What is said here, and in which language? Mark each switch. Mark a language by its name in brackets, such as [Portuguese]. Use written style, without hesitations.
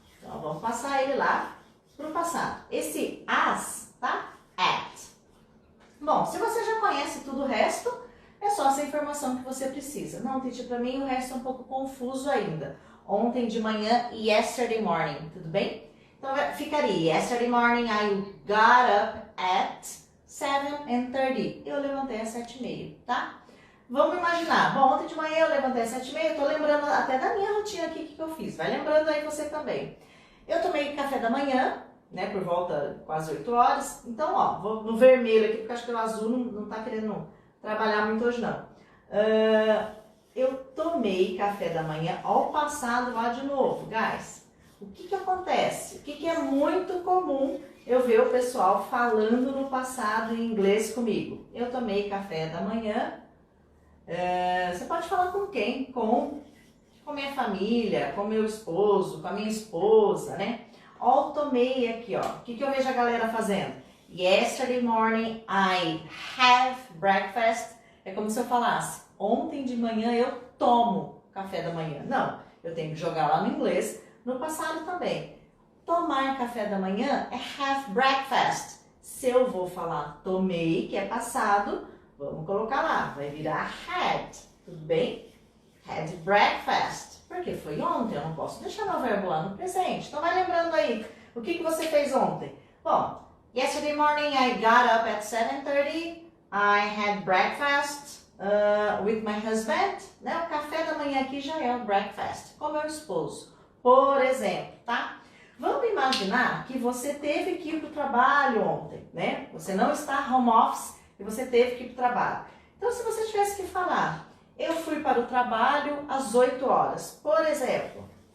[Portuguese] Então vamos passar ele lá pro passado. Esse as, tá? At. Bom, se você já conhece tudo o resto, é só essa informação que você precisa. Não, teacher, pra mim o resto é um pouco confuso ainda. Ontem de manhã e [English] yesterday morning, [Portuguese] tudo bem? Então ficaria, [English] yesterday morning I got up at 7:30. [Portuguese] Eu levantei às 7h30, tá? Vamos imaginar, bom, ontem de manhã eu levantei às 7h30, eu tô lembrando até da minha rotina aqui, o que eu fiz. Vai lembrando aí você também. Eu tomei café da manhã, né, por volta quase 8 horas. Então, ó, vou no vermelho aqui, porque acho que o azul não tá querendo trabalhar muito hoje, não. Eu tomei café da manhã ao passado lá de novo, guys. O que acontece? O que é muito comum eu ver o pessoal falando no passado em inglês comigo? Eu tomei café da manhã. Você pode falar com quem? Com minha família, com meu esposo, com a minha esposa, né? Ó, tomei aqui, ó. O que eu vejo a galera fazendo? [English] Yesterday morning I have breakfast. [Portuguese] É como se eu falasse, ontem de manhã eu tomo café da manhã. Não, eu tenho que jogar lá no inglês, no passado também. Tomar café da manhã é [English] have breakfast. [Portuguese] Se eu vou falar tomei, que é passado, vamos colocar lá, vai virar had, tudo bem? [English] Had breakfast, [Portuguese] porque foi ontem, eu não posso deixar meu verbo lá no presente. Então vai lembrando aí, o que você fez ontem? [English] Bom, yesterday morning I got up at 7:30, I had breakfast with my husband, né? [Portuguese] O café da manhã aqui já é o breakfast, com meu esposo, por exemplo, tá? Vamos imaginar que você teve que ir para o trabalho ontem, né? Você não está home office, e você teve que ir para o trabalho. Então, se você tivesse que falar, eu fui para o trabalho às 8 horas, por exemplo.